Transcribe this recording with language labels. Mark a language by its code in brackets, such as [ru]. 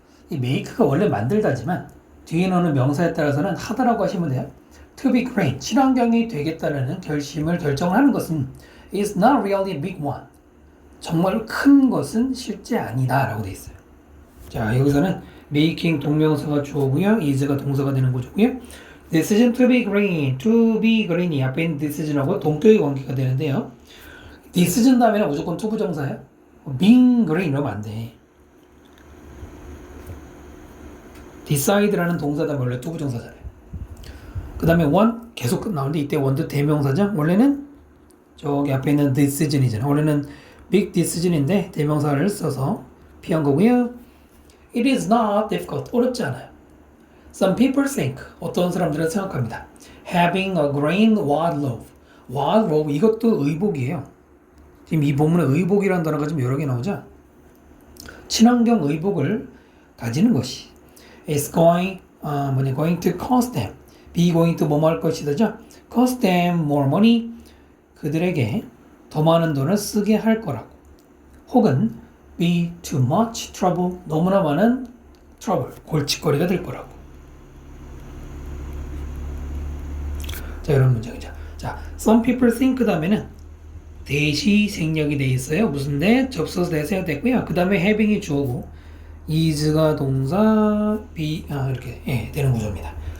[ko] 이 make가 원래 만들다지만 뒤에 넣는 명사에 따라서는 하다라고 하시면 돼요. [en] to be great [ko] 친환경이 되겠다는 결정을 하는 것은 [en] is not really a big one [ko] 정말 큰 것은 실제 아니다 라고 되어 있어요. 자, 여기서는 making 동명사가 주어고요. is가 동사가 되는 거고요. [en] decision to be green, to be green이 [ko] 앞에 있는 decision하고 동격의 관계가 되는데요. decision 다음에는 무조건 to 부정사예요. [en] being green [ko] 이러면 안 돼. decide라는 동사 다음에 원래 to 부정사잖아요. 그 다음에 one 계속 나오는데 이때 one도 대명사죠. 원래는 저기 앞에 있는 decision이잖아요. 원래는 big decision인데 대명사를 써서 피한 거고요. [en] It is not difficult. [ko] 어렵지 않아요. [en] Some people think. [ko] 어떤 사람들은 생각합니다. [en] Having a green wardrobe. [ko] wardrobe 이것도 의복이에요. 지금 이 본문에 의복이라는 단어가 지금 여러 개 나오죠. 친환경 의복을 가지는 것이 [en] is going to cost them. be going to [ko] 뭐뭐 할 것이다죠. [en] cost them more money. [ko] 그들에게 더 많은 돈을 쓰게 할 거라고. [en] 혹은 be too much trouble. [ko] 너무나 많은 trouble. 골칫거리가 될 거라고. 자, 이런 문장이죠. 자, [en] some people think [ko] 다음에는 대시 생략이 돼 있어요. 무슨 대? 접속사 대세가 됐고요. 그 다음에 having이 주어고 is가 동사, be 이렇게 되는 구조입니다.